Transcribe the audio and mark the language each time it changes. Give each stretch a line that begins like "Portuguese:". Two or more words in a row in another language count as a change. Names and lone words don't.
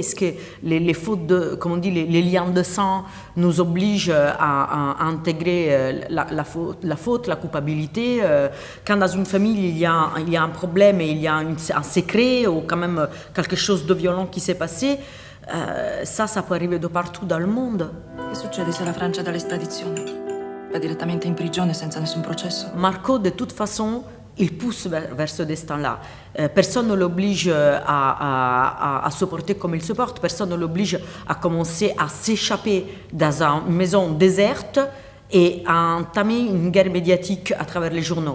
French: Est-ce que les fautes, comme on dit, les liens de sang nous obligent à intégrer la faute, la culpabilité? Quand dans une famille, il y a un problème et il y a un secret ou quand même quelque chose de violent qui s'est passé, ça peut arriver de partout dans le monde.
Italian: Che succede se la Francia dà l'estradizione? Va direttamente in prigione senza nessun processo?
French: Marco, de toute façon, il pousse vers ce destin-là. Personne ne l'oblige à se porter comme il se porte. Personne ne l'oblige à commencer à s'échapper dans une maison déserte et à entamer une guerre médiatique à travers les journaux.